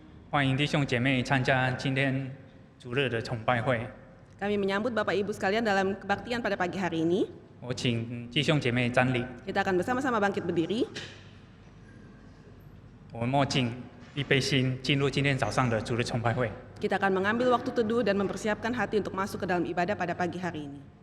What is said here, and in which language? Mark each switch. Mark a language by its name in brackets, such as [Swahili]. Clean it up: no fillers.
[Chinese] 欢迎弟兄姐妹参加今天主日的崇拜会。 [Indonesian] Kami menyambut Bapak Ibu sekalian dalam kebaktian pada pagi hari ini. [Chinese] 我请弟兄姐妹站立， [Indonesian] Kita akan bersama-sama bangkit berdiri. [Chinese] 我们默敬，预备心，进入今天早上的主日崇拜会。 [Indonesian] Kita akan mengambil waktu teduh dan mempersiapkan hati untuk masuk ke dalam ibadah pada pagi hari ini.